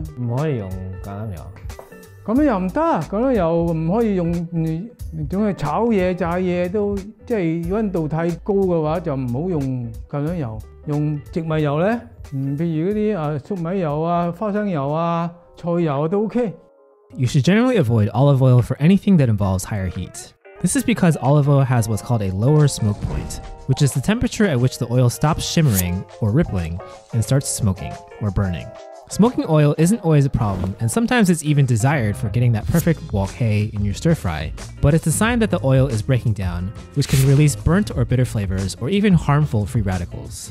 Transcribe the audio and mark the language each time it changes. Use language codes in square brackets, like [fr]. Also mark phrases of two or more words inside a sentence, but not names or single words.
[yue] 唔可以用橄欖油。咁樣又唔得，咁樣又唔可以用，總係炒嘢、炸嘢都即係溫度太高嘅話，就唔好用橄欖油，用植物油咧，譬如嗰啲粟米油啊、花生油啊、菜油都 OK。 [en] You should generally avoid olive oil for anything that involves higher heat. This is because olive oil has what's called a lower smoke point, which is the temperature at which the oil stops shimmering or rippling and starts smoking or burning. Smoking oil isn't always a problem, and sometimes it's even desired for getting that perfect wok hei in your stir fry, but it's a sign that the oil is breaking down, which can release burnt or bitter flavors or even harmful free radicals.